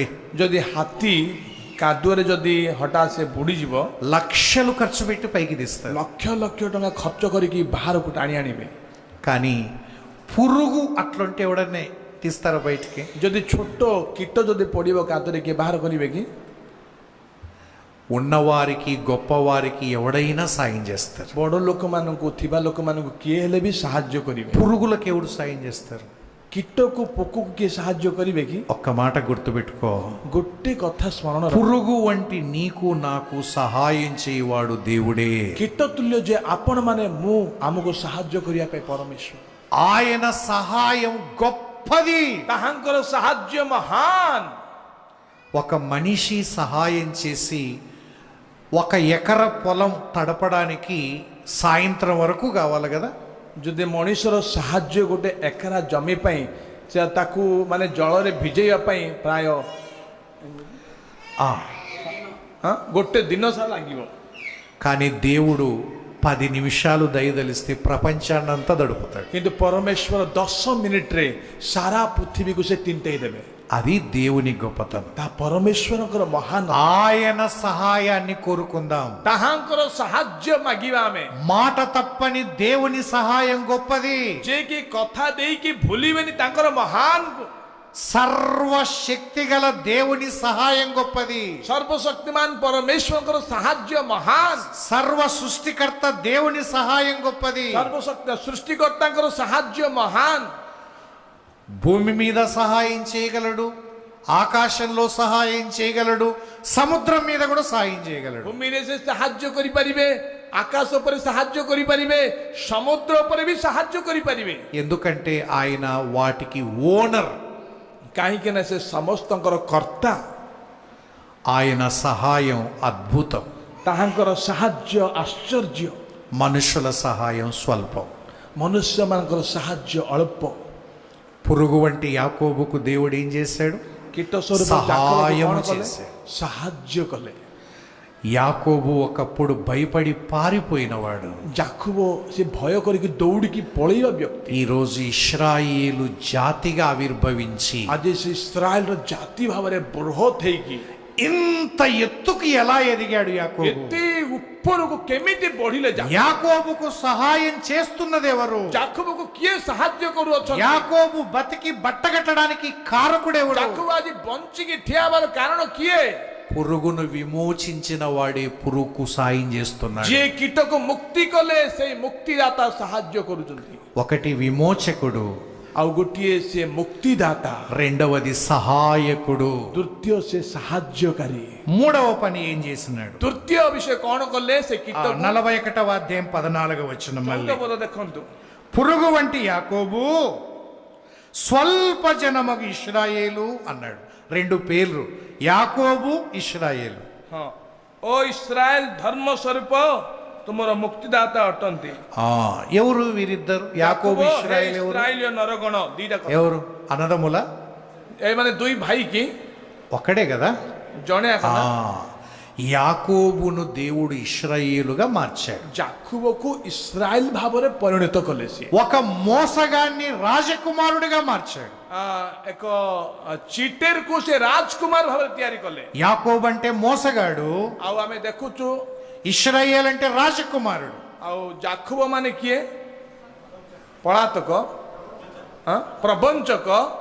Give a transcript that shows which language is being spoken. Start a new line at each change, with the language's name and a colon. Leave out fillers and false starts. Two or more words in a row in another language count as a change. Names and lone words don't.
Odia: ଯଦି ହାତୀ କାଦୁଅରେ ଯଦି ହଠାତ୍ ସେ ବୁଡ଼ିଯିବ,
Telugu: లక్షలు ఖర్చు పెట్టి పైకి తీస్తారు.
Odia: ଲକ୍ଷ ଲକ୍ଷ ଟଙ୍କା ଖର୍ଚ୍ଚ କରିକି ବାହାରକୁ ଟାଣି ଆଣିବେ।
Telugu: కానీ పురుగు అట్లుంటే ఎవడనే తీస్తారా బయటికి?
Odia: ଯଦି ଛୋଟ କୀଟ ଯଦି ପଡ଼ିବ କାଦୁଅରେ କିଏ ବାହାର କରିବେ କି?
Telugu: ఉన్నవారికి గొప్పవారికి ఎవడైనా సాయం చేస్తారు.
Odia: ବଡ଼ ଲୋକମାନଙ୍କୁ, ଥିବା ଲୋକମାନଙ୍କୁ କିଏ ହେଲେ ବି ସାହାଯ୍ୟ କରିବେ।
Telugu: పురుగులకు ఎవడు సాయం చేస్తారు?
Odia: କୀଟକୁ, ପୋକକୁ କିଏ ସାହାଯ୍ୟ କରିବେ କି?
Telugu: ఒక్క మాట గుర్తుపెట్టుకో,
Odia: ଗୋଟେ କଥା ସ୍ମରଣ ରଖ,
Telugu: పురుగు వంటి నీకు నాకు సహాయం చేయవాడు దేవుడే.
Odia: କୀଟ ତୁଲ୍ୟ ଯେ ଆପଣମାନେ, ମୁଁ, ଆମକୁ ସାହାଯ୍ୟ କରିବା ପାଇଁ ପରମେଶ୍ୱର।
Telugu: ఆయన సహాయం గొప్పది.
Odia: ତାହାଙ୍କର ସାହାଯ୍ୟ ମହାନ।
Telugu: ఒక మనిషి సహాయం చేసి 1 ఎకర పొలం తడపడానికి సాయంత్రం వరకు కావాలి కదా.
Odia: ଯଦି ମଣିଷର ସାହାଯ୍ୟ ଗୋଟେ ଏକରା ଜମି ପାଇଁ, ସେ ତାକୁ ମାନେ ଜଳରେ ଭିଜେଇବା ପାଇଁ ପ୍ରାୟ ଗୋଟେ ଦିନ ସାରା ଲାଗିବ।
Telugu: కానీ దేవుడు 10 నిమిషాలు దయదలిస్తే ప్రపంచాన్నంతా దడుపుతాడు.
Odia: କିନ୍ତୁ ପରମେଶ୍ୱର 10 ମିନିଟରେ ସାରା ପୃଥିବୀକୁ ସେ ତିଣ୍ଟେଇ ଦେବେ।
Telugu: అది దేవుని గొప్పతనం.
Odia: ତା ପରମେଶ୍ୱରଙ୍କର ମହାନ।
Telugu: ఆయన సహాయాన్ని కోరుకుందాం.
Odia: ତାହାଙ୍କର ସାହାଯ୍ୟ ମାଗିବା ଆମେ।
Telugu: మాట తప్పని దేవుని సహాయం గొప్పది.
Odia: ଯେ କି କଥା ଦେଇକି ଭୁଲିବେନି ତାଙ୍କର ମହାନ।
Telugu: సర్వశక్తి గల దేవుని సహాయం గొప్పది.
Odia: ସର୍ବଶକ୍ତିମାନ ପରମେଶ୍ୱରଙ୍କର ସାହାଯ୍ୟ ମହାନ।
Telugu: సర్వ సృష్టికర్త దేవుని సహాయం గొప్పది.
Odia: ସର୍ବଶକ୍ତି ସୃଷ୍ଟିକର୍ତ୍ତାଙ୍କର ସାହାଯ୍ୟ ମହାନ।
Telugu: భూమి మీద సహాయం చేయగలడు, ఆకాశంలో సహాయం చేయగలడు, సముద్రం మీద కూడా సహాయం చేయగలడు.
Odia: ଭୂମିରେ ସେ ସାହାଯ୍ୟ କରିପାରିବେ, ଆକାଶ ଉପରେ ସାହାଯ୍ୟ କରିପାରିବେ, ସମୁଦ୍ର ଉପରେ ବି ସାହାଯ୍ୟ କରିପାରିବେ।
Telugu: ఎందుకంటే ఆయన వాటికి ఓనర్.
Odia: କାହିଁକି ନା ସେ ସମସ୍ତଙ୍କର କର୍ତ୍ତା।
Telugu: ఆయన సహాయం అద్భుతం.
Odia: ତାହାଙ୍କର ସାହାଯ୍ୟ ଆଶ୍ଚର୍ଯ୍ୟ।
Telugu: మనుషుల సహాయం స్వల్పం.
Odia: ମନୁଷ୍ୟମାନଙ୍କର ସାହାଯ୍ୟ ଅଳ୍ପ।
Telugu: పురుగు వంటి యాకోబుకు దేవుడు ఏం చేశాడు?
Odia: କୀଟ ସ୍ୱରୂପ
Telugu: సహాయం
Odia: କଣ କଲେ?
Telugu: చేశాడు.
Odia: ସାହାଯ୍ୟ କଲେ।
Telugu: యాకోబు ఒకప్పుడు భయపడి పారిపోయినవాడు.
Odia: ଜାକୁବ ସେ ଭୟ କରିକି ଦୌଡ଼ିକି ପଳେଇବା ବ୍ୟକ୍ତି,
Telugu: ఈ రోజు ఇశ్రాయేలు జాతిగా ఆవిర్భవించి
Odia: ଆଜି ସେ ଇସ୍ରାଏଲର ଜାତି ଭାବରେ ବୃହତ୍ ହେଇକି
Telugu: ఇంత ఎత్తుకు ఎలా ఎదిగాడు యాకోబు?
Odia: ଏତେ ଉପରକୁ କେମିତି ବଢିଲେ?
Telugu: యాకోబుకు సహాయం చేస్తున్నది ఎవరు?
Odia: ଜାକୁବକୁ କିଏ ସାହାଯ୍ୟ କରୁଅଛନ୍ତି?
Telugu: యాకోబు బతికి బట్టగట్టడానికి కారకుడెవడు?
Odia: ଜାକୁବ ଆଜି ବଞ୍ଚିକି ଠିଆ ହେବାର କାରଣ କିଏ?
Telugu: పురుగును విమోచించిన వాడే పురుగుకు సాయం చేస్తున్నాడు.
Odia: ଯିଏ କୀଟକୁ ମୁକ୍ତି କଲେ ସେଇ ମୁକ୍ତିଦାତା ସାହାଯ୍ୟ କରୁଛନ୍ତି।
Telugu: ఒకటి విమోచకుడు,
Odia: ଆଉ ଗୋଟିଏ ସେ ମୁକ୍ତିଦାତା,
Telugu: రెండవది సహాయకుడు,
Odia: ତୃତୀୟ ସେ ସାହାଯ୍ୟକାରୀ।
Telugu: మూడవ పని ఏం చేసినాడు?
Odia: ତୃତୀୟ ବିଷୟ କଣ କଲେ? ସେ କୀଟ
Telugu: 41వ అధ్యాయం 14వ వచనం మళ్ళీ.
Odia: ଦେଖନ୍ତୁ,
Telugu: పురుగు వంటి యాకోబు, స్వల్ప జనమగు ఇశ్రాయేలు అన్నాడు. 2 పేర్లు, యాకోబు, ఇశ్రాయేలు.
Odia: ହଁ, ଓ ଇସ୍ରାଏଲ ଧର୍ମ ସ୍ୱରୂପ ତୁମର ମୁକ୍ତିଦାତା ଅଟନ୍ତି।
Telugu: ఎవరు వీరిద్దరు? యాకోబు ఇశ్రాయేలు ఎవరు? ఇశ్రాయేలీయ నరగణ
Odia: ଦିଟା କଥା।
Telugu: ఎవరు? అన్నదమ్ముల?
Odia: ଏମାନେ ଦୁଇ ଭାଇ କି
Telugu: ఒక్కడే కదా.
Odia: ଜଣେ ଆକା ନା?
Telugu: యాకోబును దేవుడు ఇశ్రాయేలుగా మార్చాడు.
Odia: ଯାକୁବକୁ ଇସ୍ରାଏଲ ଭାବରେ ପରିଣତ କଲେ ସିଏ।
Telugu: ఒక మోసగాన్ని రాజకుమారుడిగా మార్చాడు.
Odia: ଏକ ଚିଟେରକୁ ସେ ରାଜକୁମାର ଭାବରେ ତିଆରି କଲେ।
Telugu: యాకోబు అంటే మోసగాడు,
Odia: ଆଉ ଆମେ ଦେଖୁଛୁ
Telugu: ఇశ్రాయేలు అంటే రాజకుమారుడు.
Odia: ଆଉ ଯାକୁବ ମାନେ କିଏ? ପଳାତକ, ପ୍ରବଞ୍ଚକ,